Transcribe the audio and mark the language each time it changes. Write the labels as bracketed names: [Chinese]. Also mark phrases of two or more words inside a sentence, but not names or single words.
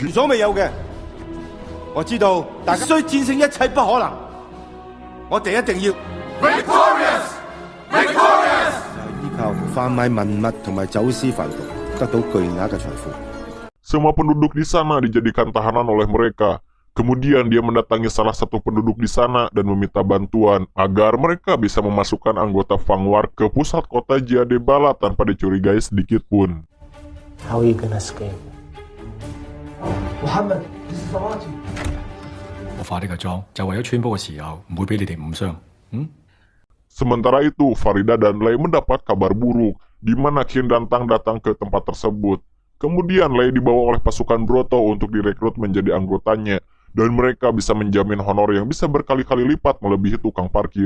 [Indonesian] Semua penduduk di sana dijadikan tahanan oleh mereka. Kemudian dia mendatangi salah satu penduduk di sana dan meminta bantuan agar mereka bisa memasukkan anggota Fangwar ke pusat kota Jiadebala tanpa dicurigai sedikit pun. [English] How are you gonna escape? Muhammad, this is Arati. [Cantonese] 我化呢個妝就為咗穿煲嘅時候唔會俾你哋誤傷。 [Indonesian] Sementara itu, Farida dan Lei mendapat kabar buruk, di mana Qin dan Tang datang ke tempat tersebut. Kemudian Lei dibawa oleh pasukan Broto untuk direkrut menjadi anggotanya, dan mereka bisa menjamin honor yang bisa berkali-kali lipat melebihi tukang parkir.